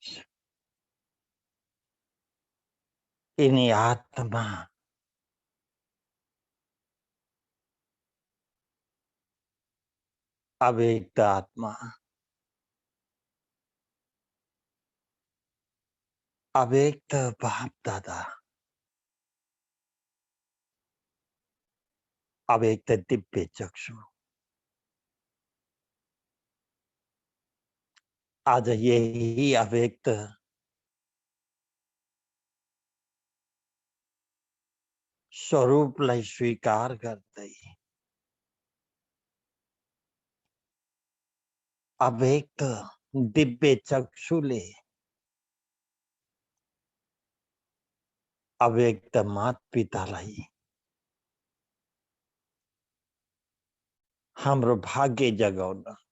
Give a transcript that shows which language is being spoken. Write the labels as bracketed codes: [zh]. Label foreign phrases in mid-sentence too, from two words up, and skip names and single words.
[ne] यिनी आत्मा अव्यक्त आत्मा, अव्यक्त बाप दादा, अव्यक्त दिव्य चक्षु। आज यही अव्यक्त स्वरूपलाई स्वीकार गर्दै अव्यक्त दिव्य चक्षुले अव्यक्त मात पितालाई हाम्रो भाग्य जगाउन,